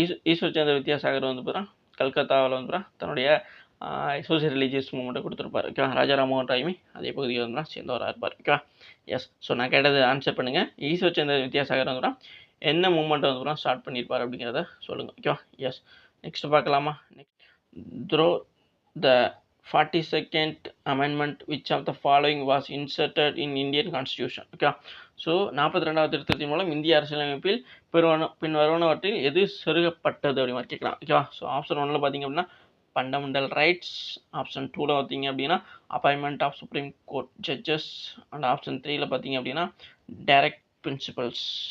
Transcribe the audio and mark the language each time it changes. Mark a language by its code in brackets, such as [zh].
[ta] ஈஸ்வர் சந்திர வித்யாசாகர் வந்து பார்த்தீங்கன்னா கல்கத்தாவில் வந்து தன்னுடைய சோசியல் ரிலீஜியஸ் மூமெண்ட்டை கொடுத்துருப்பார். ஓகேவா? ராஜாராம் மோகன் ராயுமே அதே பகுதியில் வந்து சேர்ந்தவராக இருப்பார். ஓகேவா? எஸ். ஸோ நான் கேட்டது ஆன்சர் பண்ணுங்கள். ஈஸ்வர் சந்திர வித்யாசாகர் வந்து என்ன மூமெண்ட்டை வந்து ஸ்டார்ட் பண்ணியிருப்பார் அப்படிங்கிறத சொல்லுங்கள். ஓகேவா? எஸ். நெக்ஸ்ட் பார்க்கலாமா? [en] Through the 42nd amendment, which of the following was inserted in Indian Constitution? Okay. [ta] So 42வது திருத்தத்தின் மூலம் இந்திய அரசியலமைப்பில் பின்வருவனவற்றில் எது செருகப்பட்டது அப்படி மாதிரி கேட்கலாம். ஓகேவா? ஸோ ஆப்ஷன் 1ல் பார்த்தீங்க அப்படின்னா ஃபண்டமெண்டல் ரைட்ஸ். ஆப்ஷன் 2ல் பார்த்தீங்க அப்படின்னா appointment of supreme court judges. And option 3ல் பார்த்தீங்க அப்படின்னா டைரக்ட் பிரின்சிபல்ஸ்.